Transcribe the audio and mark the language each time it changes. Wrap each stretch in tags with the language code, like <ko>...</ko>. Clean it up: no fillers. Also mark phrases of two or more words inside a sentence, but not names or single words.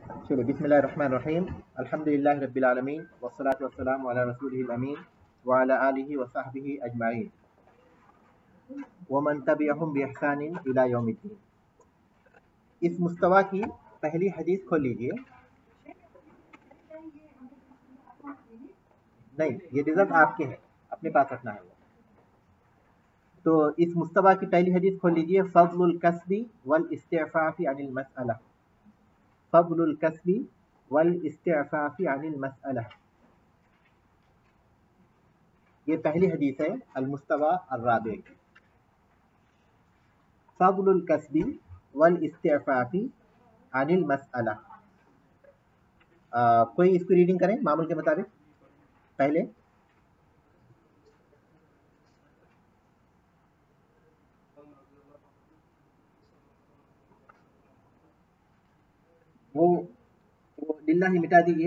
<ar>चलो بسم الله الرحمن الرحيم الحمد لله رب العالمين والصلاة والسلام على رسوله الأمين وعلى آله وصحبه أجمعين ومن تبعهم بإحسان إلى يوم الدين.</ar> <hi>इस मुस्तवा की पहली हदीस खोल लीजिए। नहीं, ये रिजल्ट आपके हैं, अपने पास रखना है वो। तो इस मुस्तवा की पहली हदीस खोल लीजिए।</hi> <ar>فضل الكسب والاستعفاف عن المسألة. فضل الكسب والاستعفاف عن المسألة,</ar> <hi>ये पहली हदीस है</hi> <ar>المستوى الرابع. فضل الكسب والاستعفاف عن المسألة.</ar> <hi>कोई इसको रीडिंग करें मामूल के मुताबिक। पहले वो लिल्लाही मिटा दीजिए।</hi>